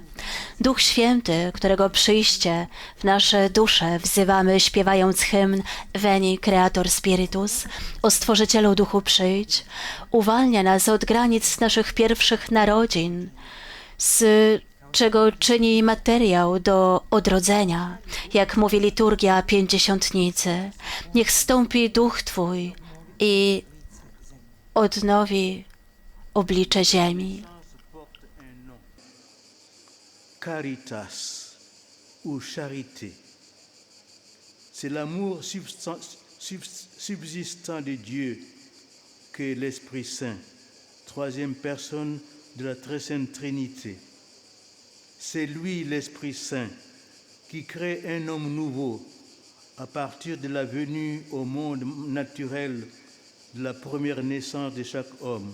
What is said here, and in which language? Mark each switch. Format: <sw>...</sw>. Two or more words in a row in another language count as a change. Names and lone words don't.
<pl>Duch Święty, którego przyjście w nasze dusze wzywamy śpiewając hymn</pl> <la>Veni Creator Spiritus,</la> <pl>o Stworzycielu Duchu przyjdź, uwalnia nas od granic naszych pierwszych narodzin, z czego czyni materiał do odrodzenia, jak mówi liturgia Pięćdziesiątnicy. Niech stąpi Duch Twój i odnowi oblicze ziemi.</pl> <fr>Caritas ou charité. C'est l'amour subsistant de Dieu que l'Esprit Saint, troisième personne de la très sainte Trinité. C'est lui, l'Esprit Saint, qui crée un homme nouveau à partir de la venue au monde naturel de la première naissance de chaque homme.</fr>